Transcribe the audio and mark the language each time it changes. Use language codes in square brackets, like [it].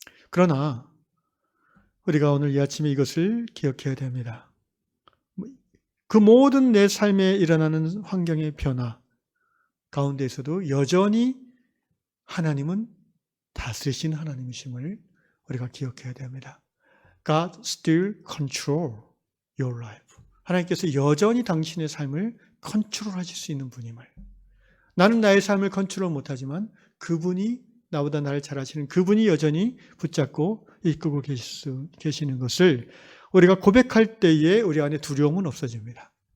[ko] 그러나 우리가 오늘 이 아침에 이것을 기억해야 됩니다. 그 모든 내 삶에 일어나는 환경의 변화 가운데에서도 여전히 하나님은 다스리신 하나님이심을 우리가 기억해야 됩니다. [en] God still control your life. [ko] 하나님께서 여전히 당신의 삶을 컨트롤하실 수 있는 분임을. 나는 나의 삶을 컨트롤 못하지만 그분이 나보다 나를 잘 아시는 그분이 여전히 붙잡고 이끌고 계시는 것을 우리가 고백할 때에 우리 안에 두려움은 없어집니다.